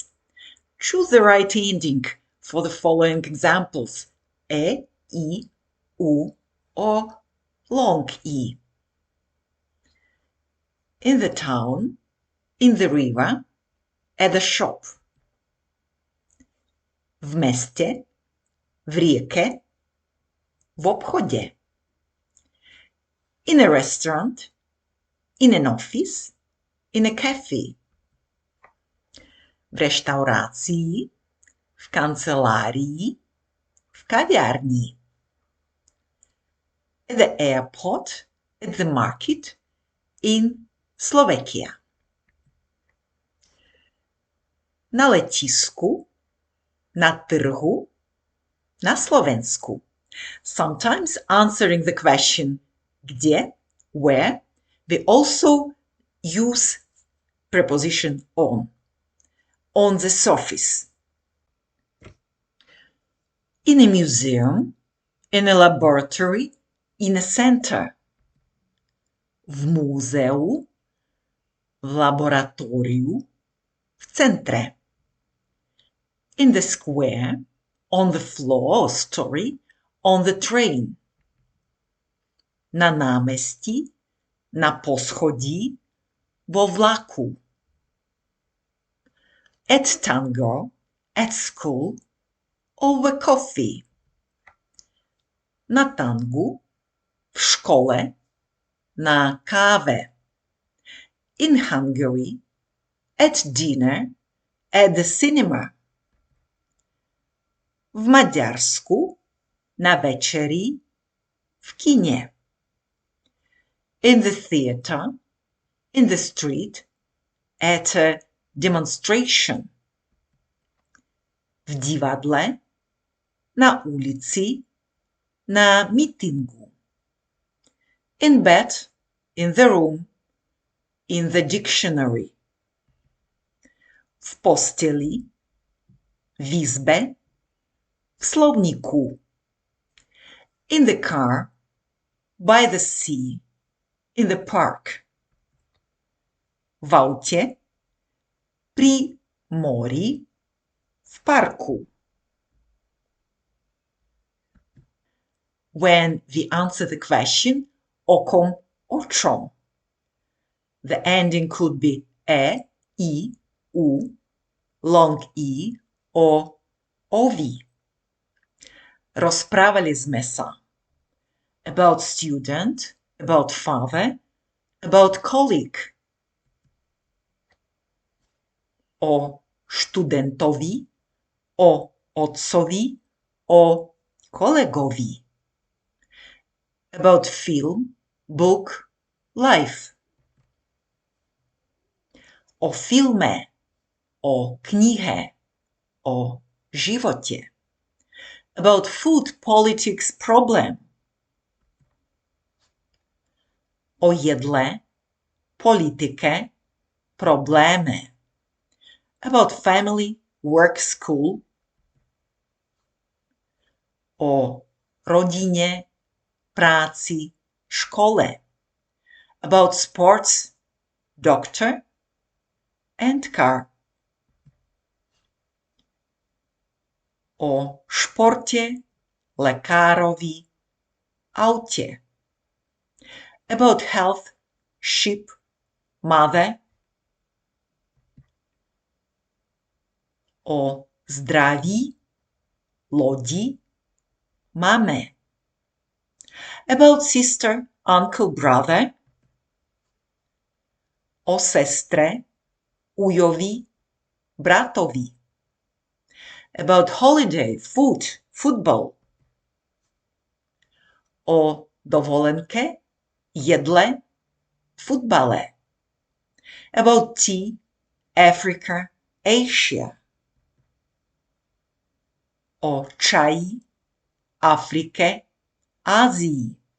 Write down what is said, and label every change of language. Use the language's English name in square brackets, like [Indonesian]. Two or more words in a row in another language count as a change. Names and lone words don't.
[English] Choose the right ending for the following examples: e, I, u, or long E. In the town, in the river, at the shop. [Slovak] V meste, v rieke, v obchode. [English] In a restaurant, in an office, in a cafe. [Slovak] V reštaurácii, v kancelárii, v kaviarni. [English] At the airport, at the market, in Slovakia. [Slovak] Na letisku, na trhu, na Slovensku. [English] Sometimes answering the question kde, where, we also use preposition on the surface. In a museum, in a laboratory, in a center. [Slovak] V múzeu, v laboratóriu, v centre. [English] In the square, on the floor or story, on the train. [Slovak] Na námestí, na poschodí, vo vlaku. [English] At tango, at school, over coffee. [Slovak] Na tangu, v škole, na káve. [English] In Hungary, at dinner, at the cinema. [Slovak] V Maďarsku, na večeri, v kine. [English] In the theater, in the street, at a demonstration. [Slovak] V divadle, na ulici, na mítingu. [English] In bed, in the room, in the dictionary. [Slovak] V posteli, v izbe, v slovníku. [English] In the car, by the sea, in the park. [Slovak] V aute, pri mori, v parku. [English] When we answer the question [Slovak] o kom, o čom, [English] the ending could be e, I, u, long I or ovi. [Slovak] Rozprávali sme sa [English] about student, about father, about colleague. [Slovak] O študentovi, o otcovi, o kolegovi. [English] About film, book, life. [Slovak] O filme, o knihe, o živote. [English] About food, politics, problem. [Slovak] O jedle, politike, probléme. [English] About family, work, school. [Slovak] O rodine, práci, škole. [English] About sports, doctor and car. [Slovak] O športe, lekárovi, aute. [English] About health, ship, mother. [Slovak] O zdraví, lodi, mame. [English] About sister, uncle, brother. [Slovak] O sestre, ujovi, bratovi. [English] About holiday, food, football. [Slovak] O dovolenke, jedle, futbale. [English] About tea, Africa, Asia. [Slovak] O čaji, Afrike, Ázii.